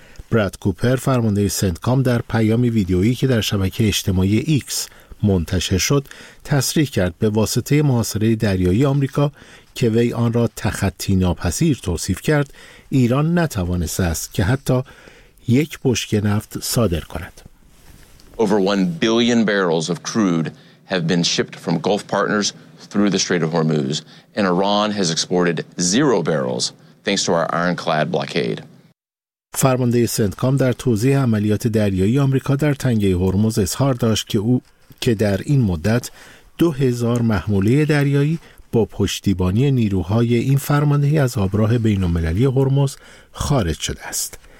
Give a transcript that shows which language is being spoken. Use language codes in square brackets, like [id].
[fa] براد کوپر فرمانده سنتکام در پیام ویدیویی که در شبکه اجتماعی ایکس منتشر شد، تصریح کرد به واسطه محاصره دریایی آمریکا که وی آن را تخطی ناپذیر توصیف کرد، ایران نتوانسته است که حتی 1 بشکه نفت صادر کند. [en] Over 1 billion barrels of crude have been shipped from Gulf partners through the Strait of Hormuz, and Iran has exported 0 barrels thanks to our ironclad blockade. [fa] فرمانده سنتکام در توضیح عملیات دریایی آمریکا در تنگه هرمز اظهار داشت که او که در این مدت 2000 محموله دریایی با پشتیبانی نیروهای این فرماندهی از آبراه بین‌المللی هرمز خارج شده است.